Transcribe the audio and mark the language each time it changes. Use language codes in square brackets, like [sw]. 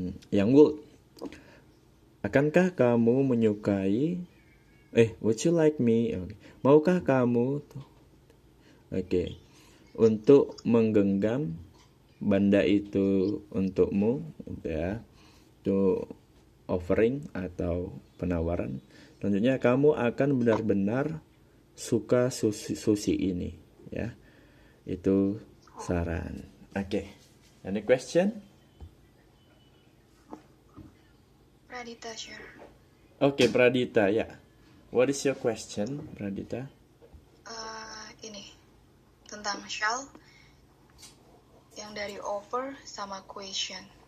[id] Yang would, akankah kamu menyukai [en] would you like me? [id] Maukah kamu untuk menggenggam benda itu untukmu, ya. Itu offering atau penawaran. Selanjutnya kamu akan benar-benar suka sushi ini, ya. Itu saran. [en] Any question? Pradita, sure. [id] Pradita, ya. [en] What is your question, Pradita? [id] Ini tentang shall yang dari offer sama question.